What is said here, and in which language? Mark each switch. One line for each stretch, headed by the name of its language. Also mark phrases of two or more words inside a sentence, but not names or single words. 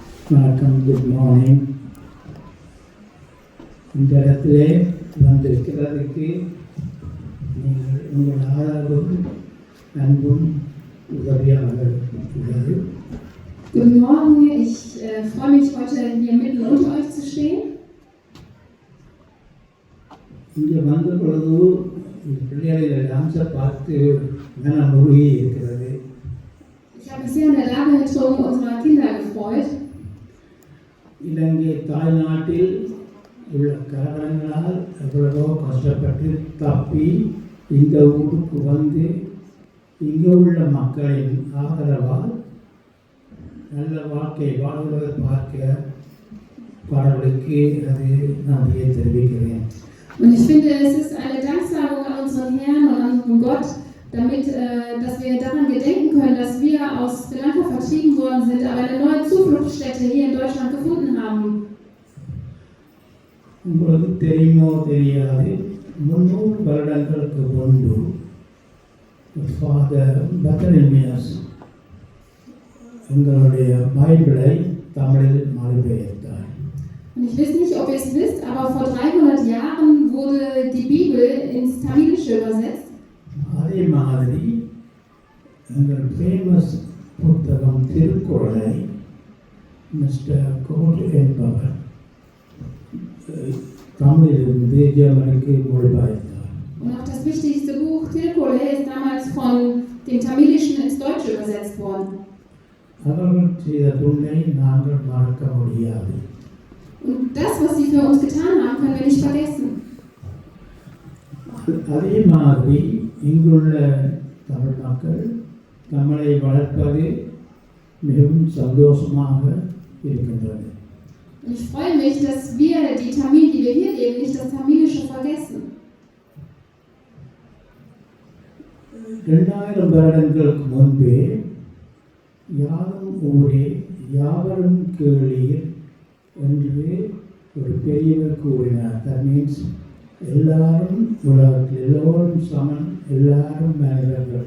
Tamil: வணக்கம்,
English: good morning.
Tamil: இந்த இடத்திலே வந்திருக்கிறதுக்கு நீங்கள் உங்கள் ஆதரவும் அன்பும் உதவியாக உள்ளது.
German: Guten Morgen, ich freue mich heute hier mitten unter euch zu stehen.
Tamil: இங்கே வந்த பொழுது பிள்ளைகளின் டான்ஸை பார்த்து மனம் உருகி இருக்கிறது.
German: Ich habe mich sehr an der Darbietung unserer Kinder gefreut.
Tamil: இலங்கை தாய்நாட்டில் உள்ள காரணங்களால் எவ்வளவோ கஷ்டப்பட்டு தப்பி இந்த ஊருக்கு வந்து இங்கே உள்ள மக்களின் ஆதரவால் நல்ல வாழ்க்கை வாழ்வதை பார்க்க பாடலுக்கு அது நன்றியை தெரிவிக்கிறேன்.
German: Und ich finde, es ist eine Danksagung an unseren Herrn und an unseren Gott, damit, dass wir daran gedenken können, dass wir aus Sri Lanka vertrieben worden sind, aber eine neue Zufluchtsstätte hier in Deutschland gefunden haben.
Tamil: உங்களுக்கு தெரியுமோ தெரியாது, 300 வருடங்களுக்கு முன்பு ஃபாதர் பத்தலமியஸ் எங்களுடைய பைபிளை தமிழில் மொழிபெயர்த்தார்.
German: Und ich weiß nicht, ob ihr es wisst, aber vor 300 Jahren wurde die Bibel ins Tamilische übersetzt.
Tamil: அதே மாதிரி எங்கள் ஃபேமஸ் புத்தகம் திருக்குறளை மிஸ்டர் கோட் என்பவர் தமிழிலிருந்து ஜெர்மனிக்கு மொழிபெயர்த்தார்.
German: Und auch das wichtigste Buch Tirukkural ist damals von dem Tamilischen ins Deutsche übersetzt worden.
Tamil: அவர்கள் செய்த தொண்டை நாங்கள் மறக்க முடியாது.
German: Und das, was sie für uns getan haben, können wir nicht vergessen.
Tamil: அதே மாதிரி இங்குள்ள தமிழ் மக்கள் தமிழை வளர்ப்பது மிகவும் சந்தோஷமாக இருக்கின்றது.
German: Und ich freue mich, dass wir, die Tamil, die wir hier leben, nicht das Tamilische vergessen.
Tamil: 2000 வருடங்களுக்கு முன்பே யாரும் ஊரே யாவரும் கேளீர் என்று ஒரு பெரியவர் கூறினார்.
English: that means
Tamil: எல்லாரும் உலகத்தில் எல்லோரும் சமன், எல்லாரும் மனிதர்கள்.